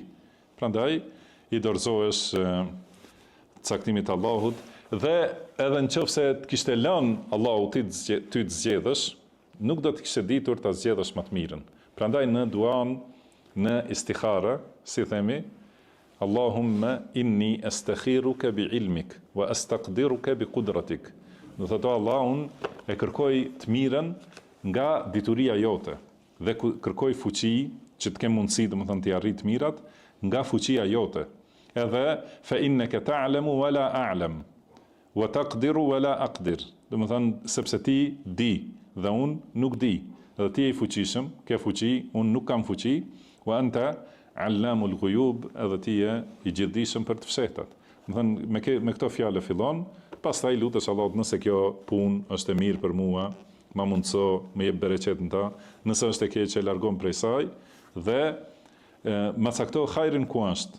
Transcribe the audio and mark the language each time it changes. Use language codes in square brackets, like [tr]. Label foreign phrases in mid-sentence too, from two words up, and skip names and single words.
[sq] Prandaj i dorëzohesh caktimit të Allahut, dhe edhe nëse të kishte lënë Allahu ty të zgjedhësh, nuk do të kishte ditur ta zgjedhësh më të mirën. Prandaj në duan, në istikhara, si themi, [ar] اللهم إني أستخيرك بعلمك وأستقدرك بقدرتك. [sq] Do të thotë Allahun e kërkoj të mirën nga dituria jote dhe kërkoj fuqi që të kem mundësi, domethënë të arrit mirat nga fuqia jote. [ar] Edhe فإنك تعلم ولا أعلم وتقدر ولا أقدر. [sq] Domethënë sepse ti di dhe unë nuk di. Edhe ti je i fuqishëm, ke fuqi, unë nuk kam fuqi, [ar] وأنت علام الغيوب, [sq] edhe ti je i gjithdijshëm për të fshehtat. Domethënë me këto fjalë fillon, pastaj lutesh Allahut nëse kjo punë është e mirë për mua, ma mundso, më jep bereqet në ta, nëse është e keqe largon prej saj dhe ma cakto hajrin ku është.